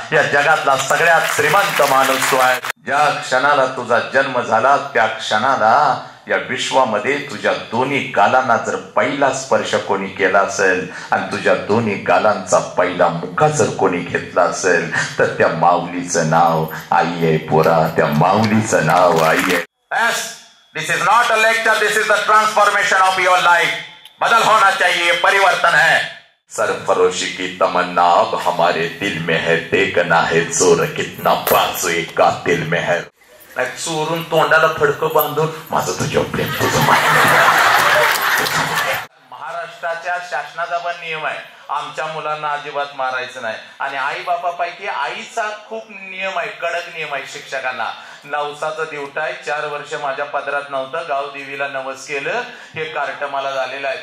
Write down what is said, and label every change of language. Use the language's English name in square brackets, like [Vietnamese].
[Marathi] या जगातला सगळ्यात श्रीमंत माणूस तू आहेस. ज्या क्षणाला तुझा जन्म झाला त्या क्षणाला या विश्वामध्ये तुझ्या दोन्ही गालांना जर पहिला स्पर्श कोणी केला असेल आणि तुझ्या दोन्ही गालांचा पहिला मुका जर कोणी घेतला असेल तर त्या माऊलीचं नाव आई आहे पोरा. त्या माऊलीचं नाव आई आहे. [English] This is not a lecture, this is the transformation of your life. [Hindi] बदल होना चाहिए, परिवर्तन है. सरफरोशी की तमन्ना अब हमारे दिल में है, देखना है जोर कितना बाजुए का दिल में है. [Marathi] चोरून तोंडाला फडकं बांधून माझं तुझ्या प्रेम तुझं. महाराष्ट्राच्या शासनाचा पण नियम आहे, आमच्या मुलांना अजिबात मारायचं नाही. आणि आई बापापैकी आईचा खूप नियम आहे, कडक नियम आहे शिक्षकांना. नवसाचं दिवट आहे, 4 वर्ष माझ्या पदरात नव्हतं, गाव देवीला नवस केलं, हे कार्ट मला झालेलं आहे.